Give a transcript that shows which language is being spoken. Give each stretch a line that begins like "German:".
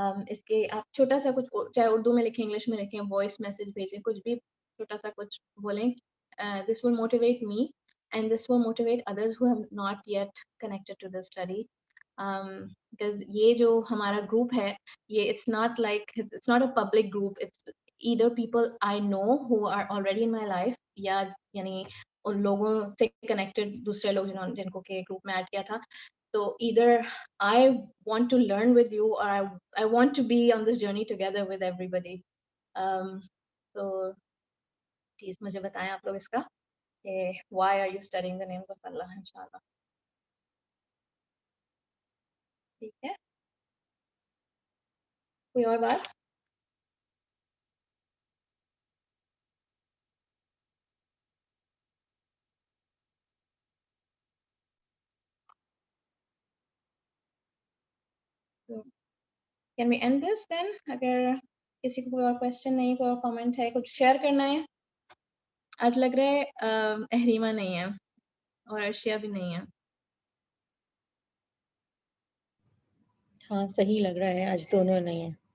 Urdu: اس کے آپ چھوٹا سا کچھ چاہے اردو میں لکھیں انگلش میں لکھیں وائس میسج بھیجیں کچھ بھی چھوٹا سا کچھ بولیں.
English: This will motivate me and this will motivate others who have not yet connected to this study.
Urdu: Because یہ جو ہمارا گروپ ہے یہ
English: it's not a public group. It's either people I know who are already in my life
Urdu: یا یعنی ان لوگوں سے connected دوسرے لوگ جن کو کہ گروپ میں ایڈ کیا تھا.
English: So either I want to learn with you or I want to be on this journey together with everybody. So please
Urdu: مجھے بتائیں آپ لوگ اس کا کہ
English: why are you studying the names of Allah inshallah.
Urdu: ٹھیک ہے. کوئی اور بات؟
English: Can we end this then?
Urdu: اگر کسی کو کوئی اور کوشچن نہیں کوئی اور کامنٹ ہے کچھ شیئر کرنا ہے. آج لگ رہا ہے احریمہ نہیں ہے اور ارشیا بھی نہیں ہے. ہاں صحیح لگ رہا ہے آج دونوں نہیں ہیں